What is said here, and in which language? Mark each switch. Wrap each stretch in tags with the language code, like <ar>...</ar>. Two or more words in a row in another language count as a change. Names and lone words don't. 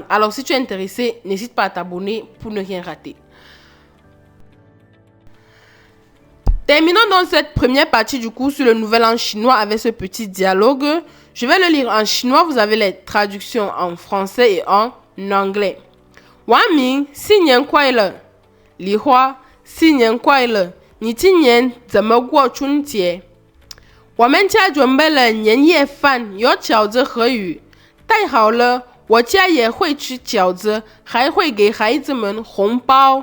<fr>Alors si tu es intéressé, n'hésite pas à t'abonner pour ne rien rater. Terminons donc cette première partie du cours sur le Nouvel An chinois avec ce petit dialogue. Je vais le lire en chinois, vous avez les traductions en français et en anglais.</fr> <zh>Wang Ming, 新年快乐. Li Hua, 新年快乐. 你今年怎么过春节？我们家准备了年夜饭，有饺子和鱼。带好了，我家也会吃饺子，还会给孩子们红包。</zh>